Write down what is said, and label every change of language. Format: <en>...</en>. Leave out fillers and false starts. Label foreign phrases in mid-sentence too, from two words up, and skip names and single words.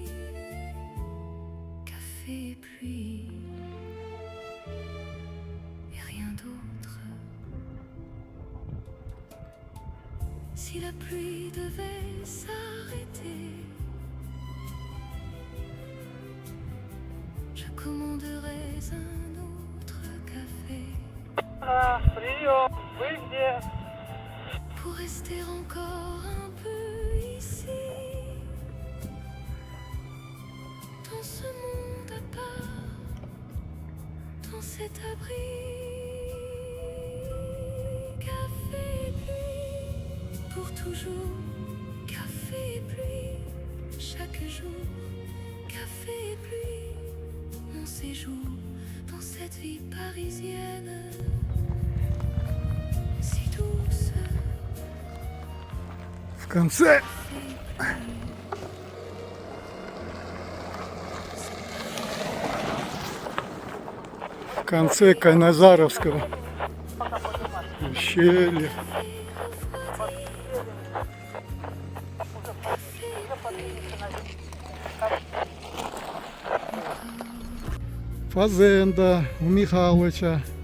<fr>Café et pluie, et rien d'autre. Si la pluie devait s'arrêter, je commanderais un autre café.</fr> <ru>Прием, вы где?</ru> <fr>Pour rester encore un peu ici, dans ce monde à part, dans cet abri. Café et pluie, pour toujours. Café et pluie, chaque jour. Café et pluie, mon séjour dans cette vie parisienne si douce.</fr> <ru>В конце В конце Кайназаровского ущелья. Фазенда у Михалыча.</ru>